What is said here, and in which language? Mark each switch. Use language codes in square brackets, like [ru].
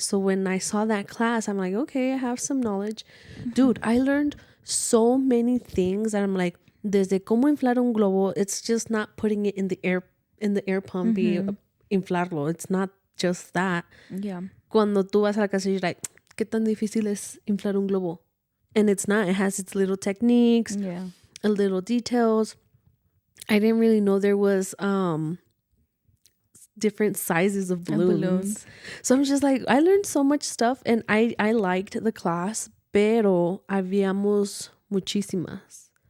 [en] So when I saw that class, I'm like, okay, I have some knowledge. Dude, I learned so many things that I'm like, [es] desde cómo inflar un globo, [en] it's just not putting it in the air pump [es] y inflarlo. [en] It's not just that. Yeah. [es] Cuando tú vas a la casa, [en] you're like, [es] ¿qué tan difícil es inflar un globo? [en] And it's not. It has its little techniques, little details. I didn't really know there was different sizes of balloons. So I'm just like, I learned so much stuff, and I liked the class, [es] pero habíamos muchísimas.